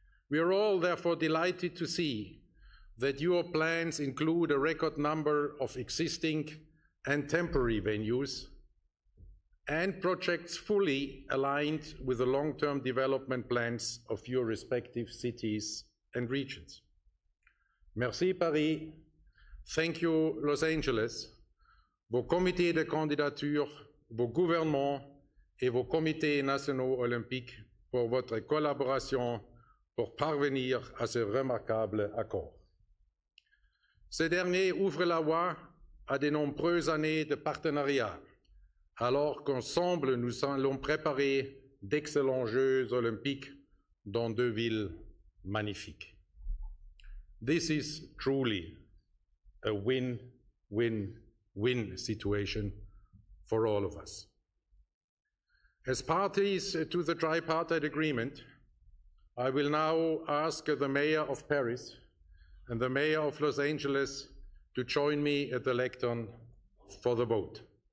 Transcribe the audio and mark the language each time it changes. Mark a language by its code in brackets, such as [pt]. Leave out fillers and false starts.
[en] We are all therefore delighted to see that your plans include a record number of existing and temporary venues and projects fully aligned with the long-term development plans of your respective cities and regions. [fr] Merci Paris, [en] thank you Los Angeles, [fr] vos comités de candidature, vos gouvernements et vos comités nationaux olympiques pour votre collaboration pour parvenir à ce remarquable accord. Ce dernier ouvre la voie à de nombreuses années de partenariat, alors qu'ensemble nous allons préparer d'excellents Jeux olympiques dans deux villes magnifiques. [en] This is truly a win-win-win situation for all of us. As parties to the tripartite agreement, I will now ask the Mayor of Paris and the Mayor of Los Angeles to join me at the lectern for the vote.